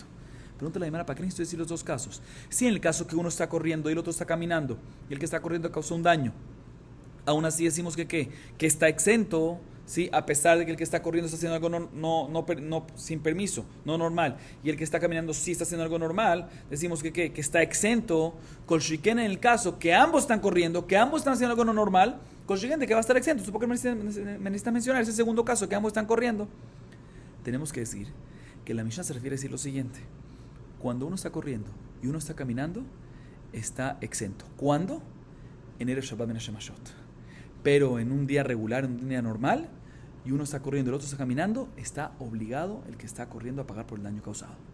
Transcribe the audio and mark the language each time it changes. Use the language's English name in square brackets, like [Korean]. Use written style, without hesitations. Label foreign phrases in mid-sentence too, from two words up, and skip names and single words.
[Spanish] Pregúntale a la Gemara, ¿para qué necesito decir los dos casos? Si en el caso que uno está corriendo y el otro está caminando, y el que está corriendo causó un daño, aún así decimos que está exento, ¿sí? A pesar de que el que está corriendo está haciendo algo no sin permiso, no normal, y el que está caminando sí está haciendo algo normal, decimos que está exento. [Hebrew] כל שכן, [Spanish] en el caso que ambos están corriendo, que ambos están haciendo algo no normal, [Hebrew] כל שכן [Spanish] de que va a estar exento. ¿Por qué me necesita mencionar ese segundo caso que ambos están corriendo? Tenemos que decir que la Mishnah se refiere a decir lo siguiente: cuando uno está corriendo y uno está caminando, está exento. ¿Cuándo? En [Hebrew] ערב שבת בין השמשות. [Spanish] Pero en un día regular, en un día normal, y uno está corriendo y el otro está caminando, está obligado el que está corriendo a pagar por el daño causado.